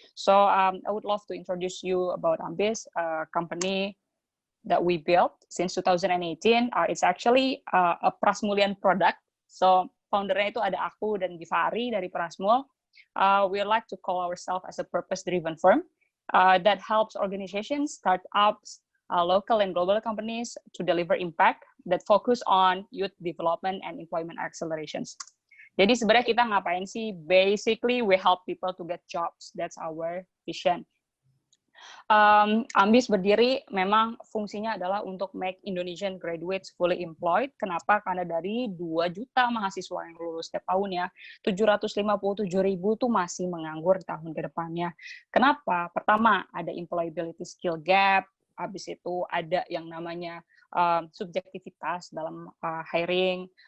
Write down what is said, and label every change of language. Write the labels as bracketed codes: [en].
[en] So, I would love to introduce you about Ambes, a company that we built since 2018. It's actually a Prasmulian product. So, [id] foundernya itu ada aku dan Givari dari Prasmul. [en] We like to call ourselves as a purpose-driven firm that helps organizations, startups, local and global companies to deliver impact that focus on youth development and employment accelerations. [id] Jadi sebenarnya kita ngapain sih? [en] Basically, we help people to get jobs. That's our vision. [id] Ambis berdiri memang fungsinya adalah untuk [en] make Indonesian graduates fully employed. [id] Kenapa? Karena dari 2 juta mahasiswa yang lulus setiap tahun ya, 757.000 tuh masih menganggur di tahun ke depannya. Kenapa? Pertama, ada employability skill gap. Habis itu ada yang namanya subjektivitas dalam hiring.